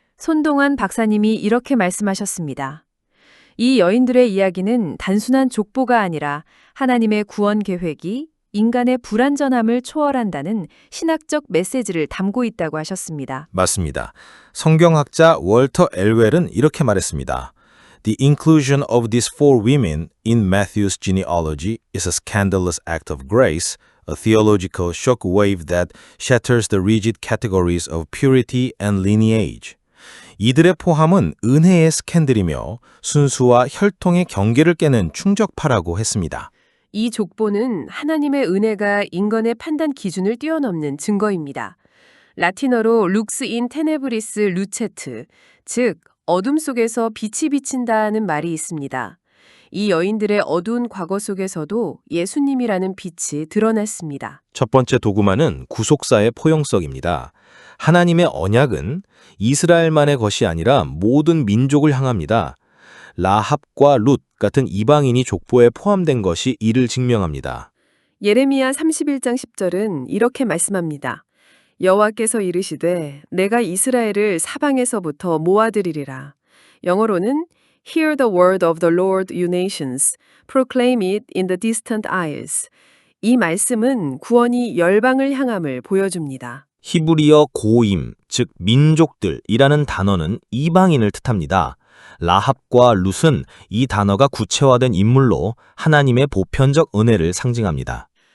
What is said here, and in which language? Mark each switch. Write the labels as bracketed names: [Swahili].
[Korean] 손동환 박사님이 이렇게 말씀하셨습니다. 이 여인들의 이야기는 단순한 족보가 아니라 하나님의 구원 계획이 인간의 불완전함을 초월한다는 신학적 메시지를 담고 있다고 하셨습니다. 맞습니다. 성경학자 월터 엘웰은 이렇게 말했습니다. [English] The inclusion of these four women in Matthew's genealogy is a scandalous act of grace, a theological shockwave that shatters the rigid categories of purity and lineage. [Korean] 이들의 포함은 은혜의 스캔들이며 순수와 혈통의 경계를 깨는 충격파라고 했습니다. 이 족보는 하나님의 은혜가 인간의 판단 기준을 뛰어넘는 증거입니다. 라틴어로 룩스 인 테네브리스 루체트, 즉 어둠 속에서 빛이 비친다는 말이 있습니다. 이 여인들의 어두운 과거 속에서도 예수님이라는 빛이 드러났습니다. 첫 번째 도구만은 구속사의 포용성입니다. 하나님의 언약은 이스라엘만의 것이 아니라 모든 민족을 향합니다. 라합과 룻 같은 이방인이 족보에 포함된 것이 이를 증명합니다. 예레미야 31장 10절은 이렇게 말씀합니다. 여호와께서 이르시되 내가 이스라엘을 사방에서부터 모아들이리라. 영어로는 [English] Hear the word of the Lord, you nations. Proclaim it in the distant isles. [Korean] 이 말씀은 구원이 열방을 향함을 보여줍니다. 히브리어 고임, 즉 민족들이라는 단어는 이방인을 뜻합니다. 라합과 룻은 이 단어가 구체화된 인물로 하나님의 보편적 은혜를 상징합니다.